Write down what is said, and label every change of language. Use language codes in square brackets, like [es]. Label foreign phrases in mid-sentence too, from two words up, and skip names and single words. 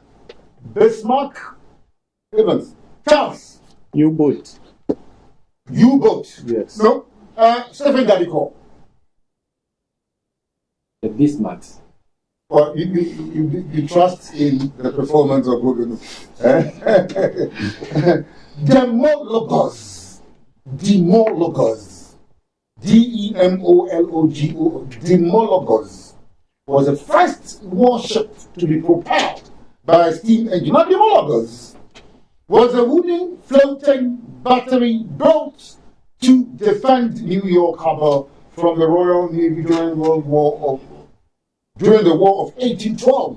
[en] Bismarck. Evans. Charles. U-boat. U-boat. Yes. No. Stephen Gadiko. The Bismarck. Well, you trust in the performance of Google. Demologos. Demologos. D-E-M-O-L-O-G-O. Demologos was the first warship to be propelled by a steam engine. Now, Demologos was a wooden floating battery built to defend New York Harbor from the Royal Navy during the War of 1812.